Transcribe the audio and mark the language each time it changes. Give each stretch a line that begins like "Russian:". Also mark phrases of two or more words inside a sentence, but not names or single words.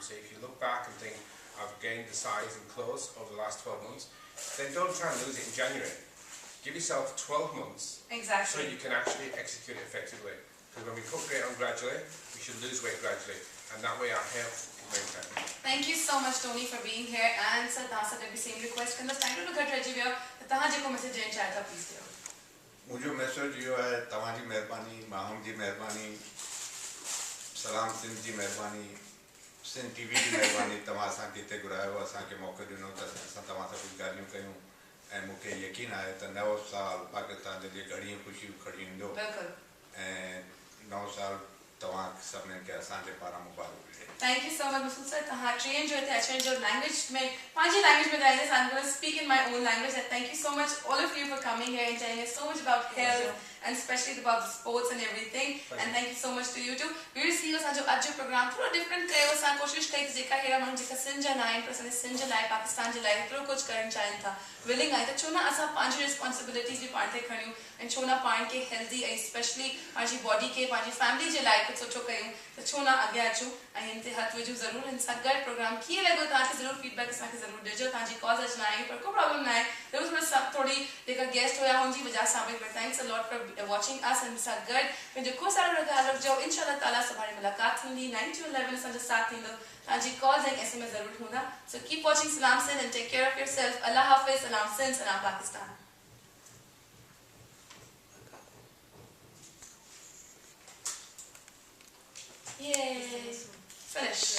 English: So if you look back and think, I've gained the size in clothes over the last 12 months, then don't try and lose it in January. Give yourself 12 months Exactly. so you can actually execute it effectively. Because when we put weight on gradually, we should lose weight gradually, and that way our health is maintained. Thank you so much, Tony, for being here. And sir,
Sindhi: तव्हां सां बि
English: same request
Sindhi: कंदसि टाइम ॾाढो घटि रहिजी वियो त तव्हां जेको मैसेज ॾियणु चाहियो था प्लीज़ ॾियो. मुंहिंजो मैसेज इहो आहे तव्हांजी महिरबानी माण्हुनि जी महिरबानी सलाम सिंध जी महिरबानी सिंध टीवी जी महिरबानी तव्हां असांखे हिते घुरायो असांखे मौक़ो ॾिनो त असां तव्हां सां कुझु ॻाल्हियूं कयूं ऐं मूंखे यकीन आहे त नओं साल पाकिस्तान जे लिए घणियूं ख़ुशियूं खणी ईंदो बिल्कुलु ऐं नओं साल तव्हां सभिनीनि खे असांजे पारां मुबारक हुजे।
English: Thank you so much, Mr. Sir.
Sindhi: तव्हां ट्रेन जो हिते अचण जो language में पंहिंजी language में ॻाल्हाईंदसि.
English: I'm going to speak in my own language. And thank you so much, all of you, for coming here and telling us so much about health and especially about the sports and everything. And thank you so much to you too. We will see you
Sindhi: असांजो अॼु जो प्रोग्राम थोरो डिफरेंट कयो. असां कोशिशि कई जेका अहिड़ा माण्हू जेका सिंध जा न आहिनि पर असांजे सिंध जे लाइ पाकिस्तान जे लाइ एतिरो कुझु करणु चाहिनि था, विलिंग आहे, त छो न असां पंहिंजी रिस्पॉन्सिबिलिटीज़ बि पाण ते खणियूं ऐं छो न पाण खे हेल्दी ऐं स्पेशली पंहिंजी बॉडी खे पंहिंजी फैमिली जे लाइ कुझु सुठो कयूं, त छो न अॻियां अचूं ऐं हिन ते हथु विझूं ज़रूरु. हिन सां गॾु प्रोग्राम कीअं लॻो तव्हांखे ज़रूरु फीडबैक असांखे ज़रूरु ॾिजो. तव्हांजी कॉल्स अॼु न आई पर को प्रॉब्लम न आहे. थोरी जेका गेस्ट हुया हुनजी वजह सां बि
English: thanks a lot for watching us.
Sindhi: हिन सां गॾु पंहिंजो ख़ुशि सारो ख़्यालु रखिजो.
Arabic: إن شاء الله تعالى
Sindhi: सुभाणे मुलाक़ात थींदी. 9 to 11 असांजो साथ थींदो. तव्हांजी कॉल्स ऐं SMS ज़रूरु हूंदा.
English: so keep watching Salam Sindh and take care of yourself. अल्लाह हाफ़िज़. सलाम सिंध. सलाम पाकिस्तान. Yay! Finish.